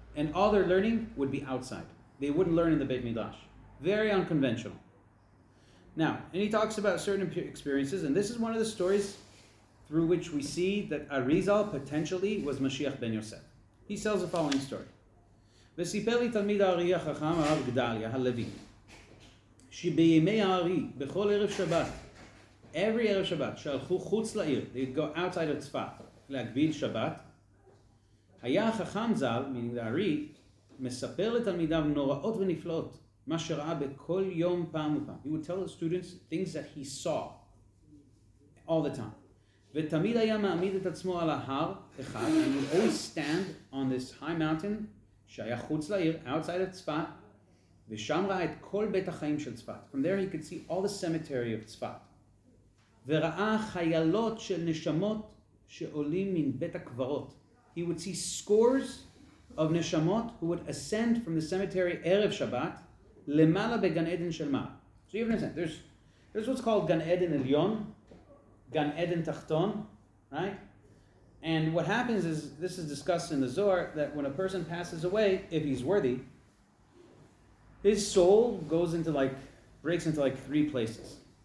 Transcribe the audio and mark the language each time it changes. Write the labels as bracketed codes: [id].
[en] And all their learning would be outside. They wouldn't learn in the Beit Midrash. Very unconventional. Now, and he talks about certain experiences, and this is one of the stories through which we see that Arizal potentially was Mashiach ben Yosef. He tells the following story. [he] וסיפר לי תלמיד הארי החכם הרב גדליה הלוי שבימי הארי בכל ערב שבת [en] every Erev Shabbat, [he] שהלכו חוץ לעיר, [en] they'd go outside of Tzfat, [he] להגביל שבת, היה החכם ז"ל, [en] meaning the Ari, [he] מספר לתלמידיו נוראות ונפלאות, מה שראה בכל יום פעם ופעם. [en] He would tell the students things that he saw all the time. [he] ותמיד היה מעמיד את עצמו על ההר אחד, [en] and he would always stand on this high mountain, [he] שהיה חוץ לעיר, [en] outside of Tzfat, [he] ושם ראה את כל בית החיים של צפת. [en] From there he could see all the cemetery of צפת. [he] וראה חיילות של נשמות שעולים מן בית הקברות. [en] He would see scores of neshamot who would ascend from the cemetery Erev Shabbat [he] למעלה בגן עדן של מעלה. [en] So you understand, there's what's called Gan Eden Elyon, Gan Eden Tachton, right? And what happens is, this is discussed in the Zohar, that when a person passes away, if he's worthy, his soul breaks into three places.